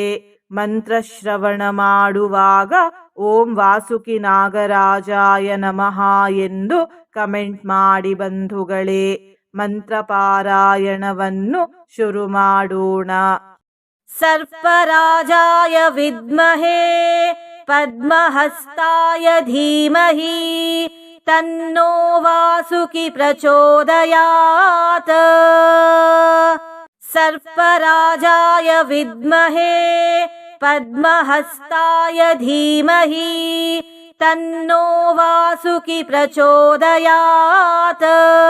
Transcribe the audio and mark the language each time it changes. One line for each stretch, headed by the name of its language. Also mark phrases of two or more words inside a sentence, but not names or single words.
Kannada: ಮಂತ್ರ ಶ್ರವಣ ಮಾಡುವಾಗ
Sanskrit: ಓಂ ವಾಸುಕಿ ನಾಗರಾಜಾಯ ನಮಃ
Kannada: ಎಂದು ಕಮೆಂಟ್ ಮಾಡಿ ಬಂಧುಗಳೇ. ಮಂತ್ರ ಪಾರಾಯಣವನ್ನು ಶುರು ಮಾಡೋಣ.
Sanskrit: ಸರ್ಪರಾಜಾಯ ವಿದ್ಮಹೇ ಪದ್ಮಹಸ್ತಾಯ ಧೀಮಹಿ ತನ್ನೋ ವಾಸುಕಿ ಪ್ರಚೋದಯಾತ್. ಸರ್ಪರಾಜಾಯ ವಿದ್ಮಹೇ ಪದ್ಮಹಸ್ತಾಯ ಧೀಮಹಿ ತನ್ನೋ ವಾಸುಕಿ ಪ್ರಚೋದಯಾತ್.